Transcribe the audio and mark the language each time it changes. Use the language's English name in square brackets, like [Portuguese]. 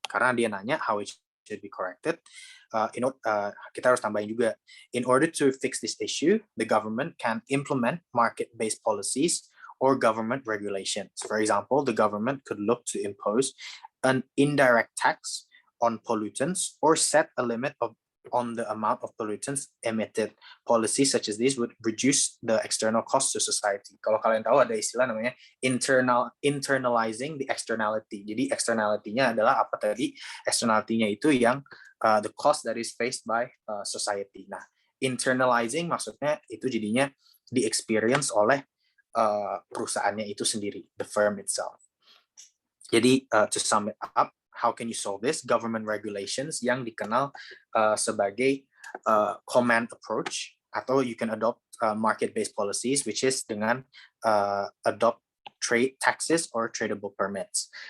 [Indonesian] Karena dia nanya [English] how it should be corrected. [Indonesian] Kita harus tambahin juga, [English] in order to fix this issue, the government can implement market-based policies or government regulations. For example, the government could look to impose an indirect tax on pollutants or set a limit on the amount of pollutants emitted. Policies such as these would reduce the external costs to society. [Indonesian] Kalau kalian tahu ada istilah namanya internalizing the externality. Jadi externality-nya adalah apa tadi? Externality-nya itu yang [English] the cost that is faced by society. [Indonesian] Nah, internalizing maksudnya itu jadinya di-experience oleh perusahaannya itu sendiri, [English] the firm itself. Jadi to sum it up, how can you solve this? Government regulations [Indonesian] yang dikenal sebagai [English] command approach, atau you can adopt market-based policies, which is dengan adopt trade taxes or tradable permits.